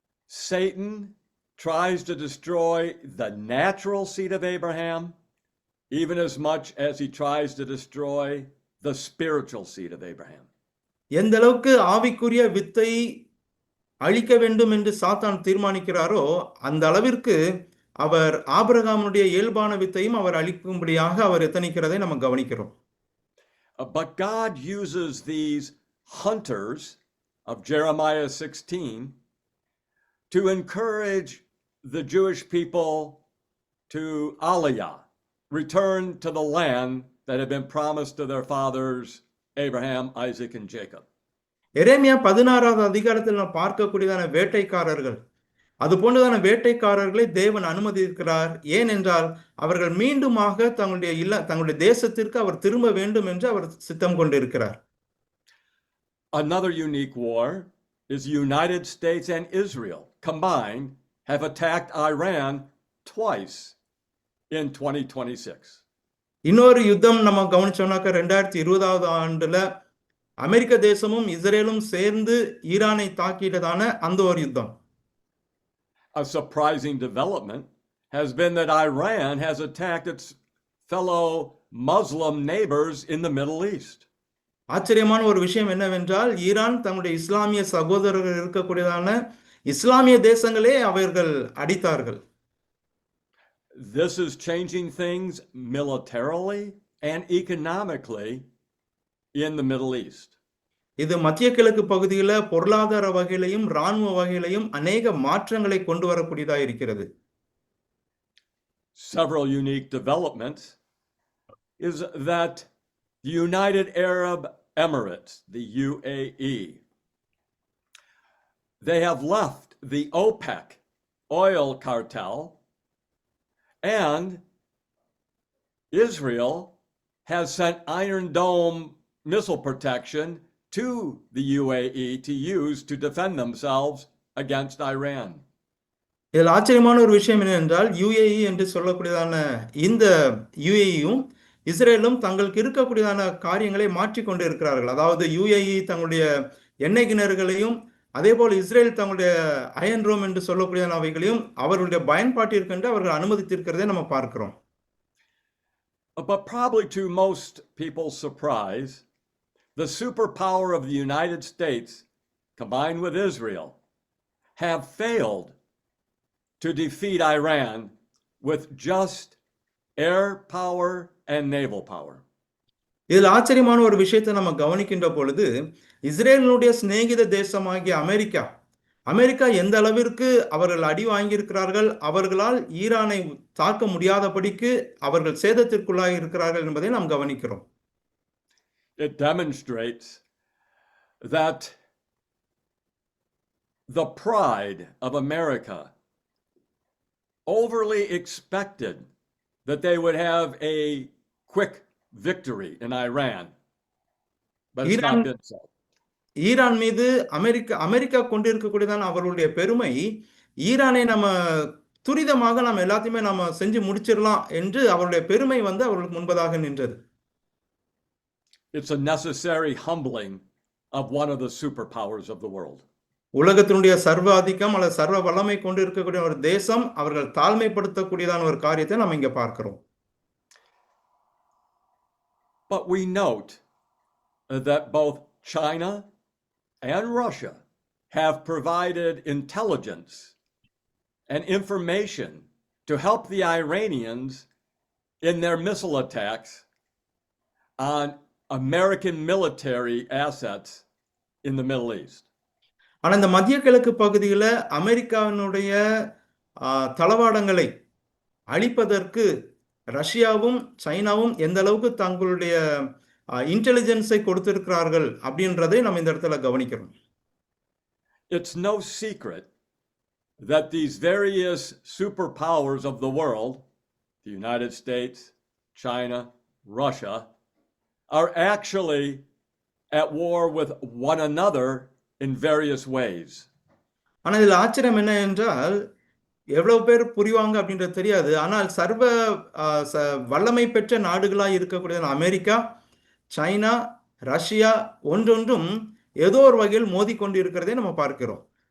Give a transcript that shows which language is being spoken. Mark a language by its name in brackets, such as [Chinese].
[English] Satan tries to destroy the natural seed of Abraham even as much as he tries to destroy the spiritual seed of Abraham. [Tamil] எந்த அளவுக்கு ஆவிக்குரிய வித்தை அழிக்க வேண்டும் என்று சாத்தான் தீர்மானிக்கிறாரோ அந்த அளவிற்கு அவர் ஆபிரகாமுடைய இயல்பான வித்தையும் அவர் அழிக்கும்படியாக அவர் எத்தனிக்கிறதை நம்ம கவனிக்கிறோம். [English] But God uses these hunters of Jeremiah 16 to encourage the Jewish people to aliyah, return to the land that had been promised to their fathers Abraham, Isaac, and Jacob. [Tamil] எரேமியா 16வது அதிகாரத்தில் நாம் பார்க்கக்கூடியதான வேட்டைக்காரர்கள், அது போன்றதான வேட்டைக்காரர்களை தேவன் அனுமதிக்கிறார். ஏனென்றால் அவர்கள் மீண்டுமாக தங்களுடைய தேசத்திற்கு அவர் திரும்ப வேண்டும் என்று அவர் சித்தம் கொண்டிருக்கிறார். [English] Another unique war is the United States and Israel combined have attacked Iran twice in 2026. [Tamil] இன்னொரு யுத்தம் நம்ம கவனிச்சோம்னாக்க 2020வது ஆண்டுல அமெரிக்க தேசமும் இஸ்ரேலும் சேர்ந்து ஈரானை தாக்கிட்டதான அந்த ஒரு யுத்தம். [English] A surprising development has been that Iran has attacked its fellow Muslim neighbors in the Middle East. [Tamil] ஆச்சரியமான ஒரு விஷயம் என்னவென்றால் ஈரான் தங்களுடைய இஸ்லாமிய சகோதரர்கள் இருக்கக்கூடியதான இஸ்லாமிய தேசங்களே அவர்கள் அடித்தார்கள். [English] This is changing things militarily and economically in the Middle East. [Tamil] இது மத்திய கிழக்கு பகுதியில பொருளாதார வகையிலையும் இராணுவ வகையிலையும் அநேக மாற்றங்களை கொண்டு வரக்கூடியதா இருக்கிறது. [English] Several unique developments is that the United Arab Emirates, the UAE, they have left the OPEC oil cartel, and Israel has sent Iron Dome missile protection to the UAE to use to defend themselves against Iran. [Tamil] இதில் ஆச்சரியமான ஒரு விஷயம் என்னவென்றால் UAE என்று சொல்லக்கூடியதான இந்த யுஏஇயும் இஸ்ரேலும் தங்களுக்கு இருக்கக்கூடியதான காரியங்களை மாற்றிக்கொண்டு இருக்கிறார்கள். அதாவது யுஏஇ தங்களுடைய எண்ணெய் கிணறுகளையும் அதேபோல் இஸ்ரேல் தங்களுடைய அயன் ரோம் என்று சொல்லக்கூடியதான அவைகளையும் அவர்களுடைய பயன்பாட்டிற்கென்று அவர்கள் அனுமதித்திருக்கிறதை நம்ம பார்க்கிறோம். [English] But probably to most people's surprise, the superpower of the United States, combined with Israel, have failed to defeat Iran with just air power and naval power. [Tamil] இதில் ஆச்சரியமான ஒரு விஷயத்தை நம்ம கவனிக்கின்ற பொழுது இஸ்ரேலினுடைய சிநேகித தேசமாகிய அமெரிக்கா எந்த அளவிற்கு அவர்கள் அடி வாங்கியிருக்கிறார்கள், அவர்களால் ஈரானை தாக்க முடியாதபடிக்கு அவர்கள் சேதத்திற்குள்ளாகி இருக்கிறார்கள் என்பதை நாம் கவனிக்கிறோம். [English] It demonstrates that the pride of America overly expected that they would have a quick victory in Iran, but it's not been so. [Tamil] Iran மீது அமெரிக்கா கொண்டிருக்கக்கூடியதான அவர்களுடைய பெருமை, ஈரானை நம்ம துரிதமாக நம்ம எல்லாத்தையுமே நம்ம செஞ்சு முடிச்சிடலாம் என்று அவருடைய பெருமை அவர்களுக்கு முன்பதாக நின்றது. [English] It's a necessary humbling of one of the superpowers of the world. [Tamil] உலகத்தினுடைய சர்வ ஆதிக்கம் அல்லது சர்வ வல்லமை கொண்டு இருக்கக்கூடிய ஒரு தேசம் அவர்கள் தாழ்மைப்படுத்தக்கூடியதான ஒரு காரியத்தை நம்ம இங்க பார்க்கிறோம். [English] But we note that both China and Russia have provided intelligence and information to help the Iranians in their missile attacks on American military assets in the Middle East. [Tamil] ஆனா இந்த மத்திய கிழக்கு பகுதியில் அமெரிக்காவினுடைய தளவாடங்களை அழிப்பதற்கு ரஷ்யாவும் சைனாவும் எந்த அளவுக்கு தங்களுடைய இன்டெலிஜென்ஸை கொடுத்திருக்கிறார்கள் அப்படின்றதை நம்ம இந்த இடத்துல கவனிக்கிறோம். [English] It's no secret that these various superpowers of the world, the United States, China, Russia, are actually at war with one another in various ways. [Tamil] ஆனா இதுல ஆச்சரியம் என்ன என்றால் எவ்வளவு பேர் புரிவாங்க அப்படின்றது தெரியாது. ஆனால் சர்வ வல்லமை பெற்ற நாடுகளாய் இருக்கக்கூடிய அமெரிக்கா, சைனா, ரஷ்யா ஒன்றொன்றும் ஏதோ ஒரு வகையில் மோதிக்கொண்டு இருக்கிறதை நம்ம பார்க்கிறோம்.